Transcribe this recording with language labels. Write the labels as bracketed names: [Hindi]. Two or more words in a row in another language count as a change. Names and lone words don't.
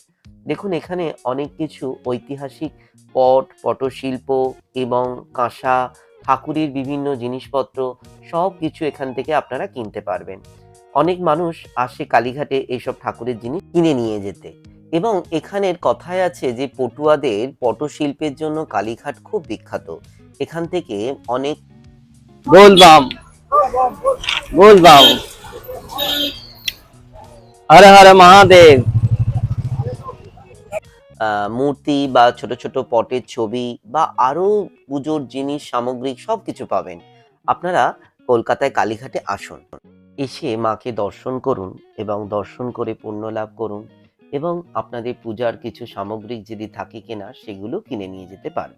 [Bangla] দেখুন, এখানে অনেক কিছু ঐতিহাসিক পটশিল্প এবং কাঁসা, ঠাকুরের বিভিন্ন জিনিসপত্র সব কিছু এখান থেকে আপনারা কিনতে পারবেন। অনেক মানুষ আসে কালীঘাটে এইসব ঠাকুরের জিনিস কিনে নিয়ে যেতে। এবং এখানের কথায় আছে যে পটুয়াদের পটশিল্পের জন্য কালীঘাট খুব বিখ্যাত। এখান থেকে অনেক [Hindi] बोलबाम बोलबाम हर हर महादेव [Bangla] মূর্তি বা ছোট ছোট পটের ছবি বা আরো পুজোর জিনিস সামগ্রিক সবকিছু পাবেন। আপনারা কলকাতায় কালীঘাটে আসুন, এসে মাকে দর্শন করুন এবং দর্শন করে পুণ্য লাভ করুন, এবং আপনাদের পূজার কিছু সামগ্রিক যদি থাকে কেনা সেগুলো কিনে নিয়ে যেতে পারবেন।